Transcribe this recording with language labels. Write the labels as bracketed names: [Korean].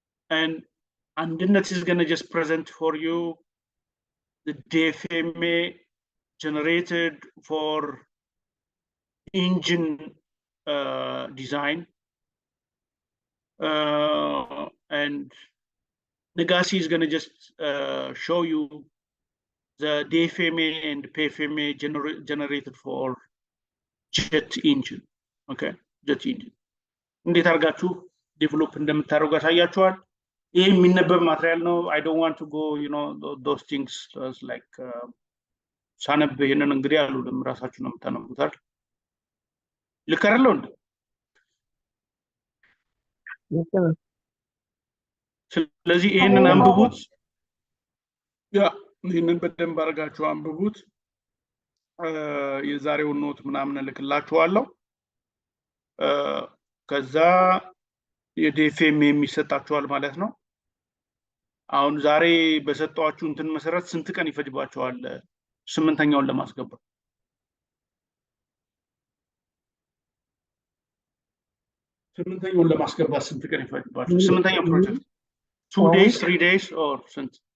[English] And Andinet is going to just present for you the FMEA generated for engine design. And Nagasi is going to just show you the DFMA and PFMA generated for jet engine. Okay, jet engine. [Amharic] እንዴት አድርጋችሁ ዴቨሎፕ እንደምታደርጉ ያሳያችኋል። ይሄ የሚነበብ ማቴሪያል ነው። [English] I don't want to go, those things like [Amharic] ሳነብ ይሄንን እንግዲህ አሉልም ራሳችሁ ነው የምታነቡት አይደል? ልክ አይደለም እንዴ? ስለዚህ ይሄንን አንብቡት። ይሄንን በደንብ አድርጋችሁ አንብቡት። የዛሬውን ኖት ምናምን እልክላችኋለሁ። ከዛ የዲኤፍኤም የሚሰጣችኋል ማለት ነው። አሁን ዛሬ በሰጣችሁ እንትን መሰረት ስንት ቀን ይፈጅባችኋል 8ኛውን ለማስገባት? ስምንተኛውን ለማስገባት ስንት ቀን ይፈጅባችኋል? 8ኛው ፕሮጀክት [English] 2 days 3 days or [Amharic] ስንት?